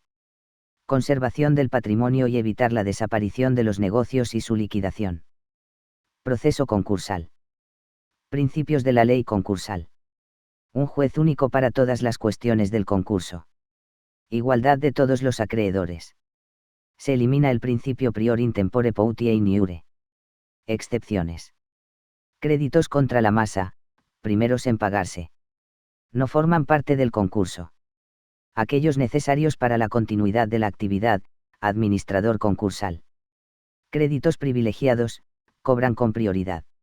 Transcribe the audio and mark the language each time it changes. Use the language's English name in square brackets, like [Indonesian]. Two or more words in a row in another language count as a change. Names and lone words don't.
[Spanish] Conservación del patrimonio y evitar la desaparición de los negocios y su liquidación. Proceso concursal. Principios de la ley concursal. Un juez único para todas las cuestiones del concurso. Igualdad de todos los acreedores. Se elimina el principio [Latin] prior in tempore pauti e in iure. [Spanish] Excepciones. Créditos contra la masa, primeros en pagarse. No forman parte del concurso. Aquellos necesarios para la continuidad de la actividad, administrador concursal. Créditos privilegiados, cobran con prioridad.